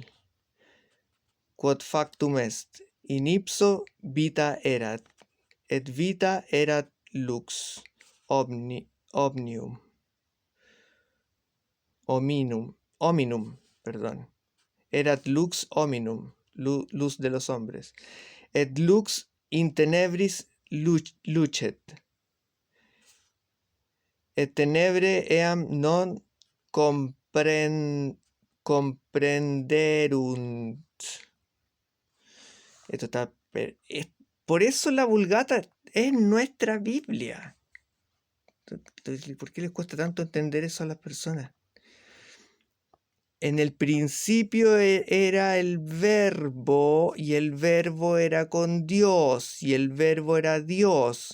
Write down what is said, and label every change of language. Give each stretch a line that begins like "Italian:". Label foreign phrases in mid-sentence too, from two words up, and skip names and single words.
Latin: Quod factum est, in ipso vita erat, et vita erat lux hominum, perdón. Erat lux hominum,
Spanish: luz de los hombres.
Latin: Et lux in tenebris lucet. Et tenebre eam non comprenderunt.
Spanish: Esto está... Por eso la Vulgata es nuestra Biblia. ¿Por qué les cuesta tanto entender eso a las personas? En el principio era el verbo, y el verbo era con Dios, y el verbo era Dios.